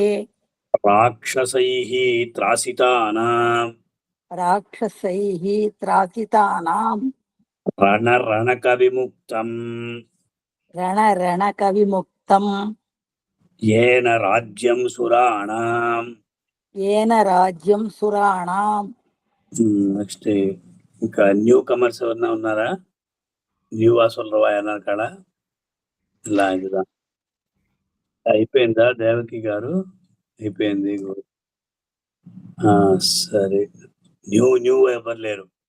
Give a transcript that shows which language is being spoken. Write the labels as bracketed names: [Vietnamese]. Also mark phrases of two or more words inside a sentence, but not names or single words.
[Sanskrit] राक्षसैः त्रासितानां राक्षसैः त्रासितानां रणरणकविमुक्तं रणरणकविमुक्तं येन राज्यं सुराणां येन राज्యం సురాణం. [Telugu] నెక్స్ట్ ఇంకా [English] new comers [Telugu] ఎవరన్నా ఉన్నారా? న్యూ వాసులరావు అన్నారు కాడ ఇలా ఇదిదా అయిపోయిందా దేవకి గారు? అయిపోయింది. సరే న్యూ న్యూ ఎవరు లేరు.